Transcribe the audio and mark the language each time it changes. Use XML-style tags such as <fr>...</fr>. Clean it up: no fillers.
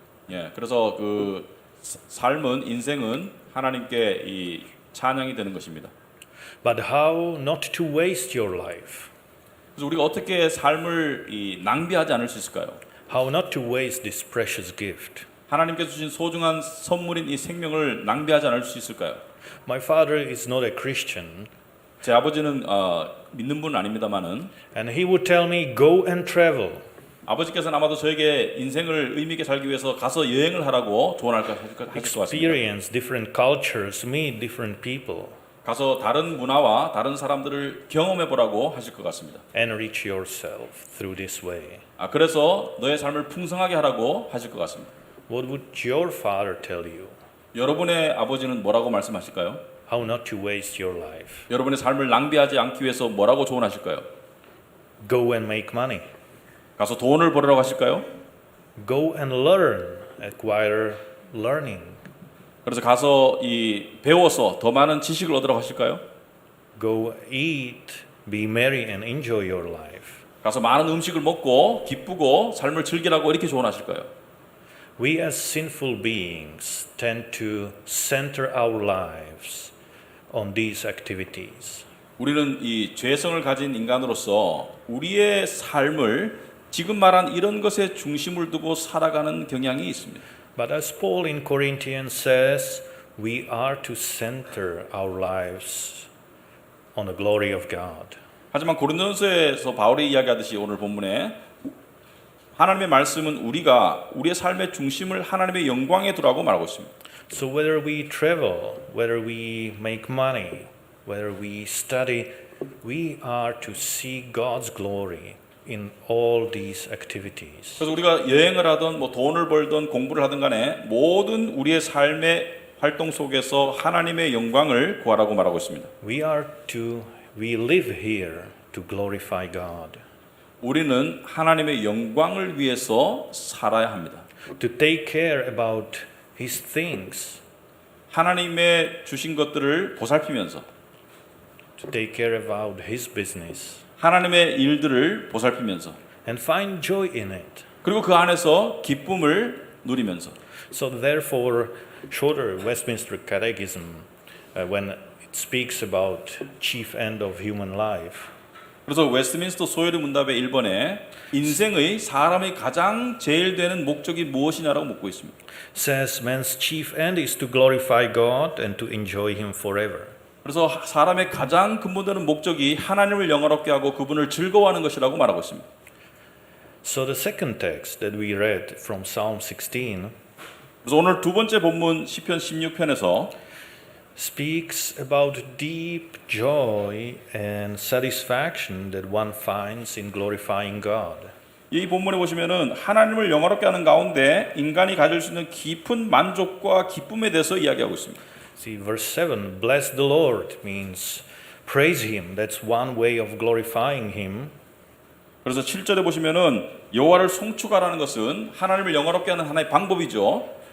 <ko>예, 그래서 그 삶은 인생은 하나님께 이 찬양이 되는 것입니다.</ko> <en>But how not to waste your life?</en> <ko>그래서 우리가 어떻게 삶을 낭비하지 않을 수 있을까요?</ko> <en>How not to waste this precious gift?</en> <ko>하나님께서 주신 소중한 선물인 이 생명을 낭비하지 않을 수 있을까요?</ko> <en>My father is not a Christian,</en> <ko>제 아버지는 믿는 분은 아닙니다만은</ko> <en>and he would tell me, go and travel.</en> <ko>아버지께서는 아마도 저에게 인생을 의미 있게 살기 위해서 가서 여행을 하라고 조언하실 것 같습니다.</ko> <en>Experience different cultures, meet different people,</en> <ko>가서 다른 문화와 다른 사람들을 경험해 보라고 하실 것 같습니다.</ko> <en>enrich yourself through this way.</en> <ko>그래서 너의 삶을 풍성하게 하라고 하실 것 같습니다.</ko> <en>What would your father tell you?</en> <ko>여러분의 아버지는 뭐라고 말씀하실까요?</ko> <en>How not to waste your life?</en> <ko>여러분의 삶을 낭비하지 않기 위해서 뭐라고 조언하실까요?</ko> <en>Go and make money.</en> <ko>가서 돈을 벌으라고 하실까요?</ko> <en>Go and learn, acquire learning.</en> <ko>그래서 가서 이 배워서 더 많은 지식을 얻으러 가실까요?</ko> <en>Go eat, be merry, and enjoy your life.</en> <ko>가서 많은 음식을 먹고 기쁘고 삶을 즐기라고 이렇게 조언하실까요?</ko> <en>We as sinful beings tend to center our lives on these activities.</en> <ko>우리는 이 죄성을 가진 인간으로서 우리의 삶을 지금 말한 이런 것에 중심을 두고 살아가는 경향이 있습니다.</ko> <en>But as Paul in Corinthians says, we are to center our lives on the glory of God.</en> <ko>하지만 고린도전서에서 바울이 이야기하듯이 오늘 본문에 하나님의 말씀은 우리가 우리의 삶의 중심을 하나님의 영광에 두라고 말하고 있습니다.</ko> <en>So whether we travel, whether we make money, whether we study, we are to see God's glory in all these activities.</en> <ko>그래서 우리가 여행을 하든 뭐 돈을 벌든 공부를 하든 간에 모든 우리의 삶의 활동 속에서 하나님의 영광을 구하라고 말하고 있습니다.</ko> <en>We live here to glorify God.</en> <ko>우리는 하나님의 영광을 위해서 살아야 합니다.</ko> <en>To take care about His things.</en> <ko>하나님의 주신 것들을 보살피면서</ko> <en>To take care about His business.</en> <ko>하나님의 일들을 보살피면서</ko> <en>And find joy in it.</en> <ko>그리고 그 안에서 기쁨을 누리면서</ko> <en>So therefore, shorter Westminster Catechism, when it speaks about chief end of human life,</en> <ko>그래서 웨스트민스터 소요리 문답의 1번에 인생의 사람의 가장 제일 되는 목적이 무엇이냐라고 묻고 있습니다.</ko> <en>says man's chief end is to glorify God and to enjoy Him forever.</en> <ko>그래서 사람의 가장 근본되는 목적이 하나님을 영화롭게 하고 그분을 즐거워하는 것이라고 말하고 있습니다.</ko> <en>So the second text that we read from Psalm 16</en> <ko>그래서 오늘 두 번째 본문 시편 16편에서</ko> <en>speaks about deep joy and satisfaction that one finds in glorifying God.</en> <ko>이 본문에 보시면은 하나님을 영화롭게 하는 가운데 인간이 가질 수 있는 깊은 만족과 기쁨에 대해서 이야기하고 있습니다.</ko> <en>See, verse 7, bless the Lord means praise Him. That's one way of glorifying Him.</en> <ko>그래서 7절에 보시면은 여호와를 송축하라는 것은 하나님을 영화롭게 하는 하나의 방법이죠.</ko>